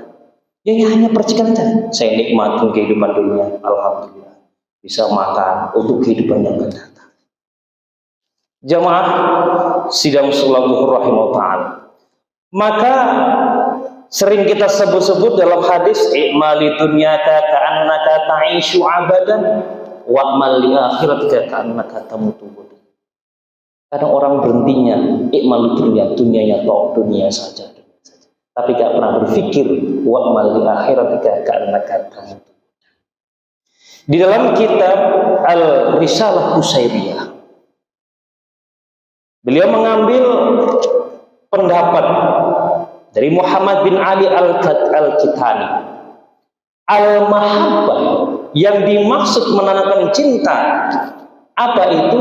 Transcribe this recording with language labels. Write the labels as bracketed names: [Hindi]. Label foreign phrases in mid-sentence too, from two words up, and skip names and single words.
[Indonesian] Yang hanya percikan saja. Saya nikmatin kehidupan dunia, alhamdulillah, bisa makan untuk kehidupan yang akan datang. Jamaah sidang sholat zuhur [Arabic] رحمه الله تعالى. [Indonesian] Maka sering kita sebut-sebut dalam hadis, [Arabic] اعمل لدنياك كأنك تعيش أبدا واعمل لآخرتك كأنك تموت. [Indonesian] Kadang orang berhentinya i'mali dunianya toh dunia saja. Tapi gak pernah berpikir [Arabic] واعمل لآخرتك كأنك تموت. [Indonesian] Di dalam kitab Al-Risalah Qusairiyah, beliau mengambil pendapat dari Muhammad bin Ali Al-Kitani. Al-mahabbah yang dimaksud menanamkan cinta, apa itu?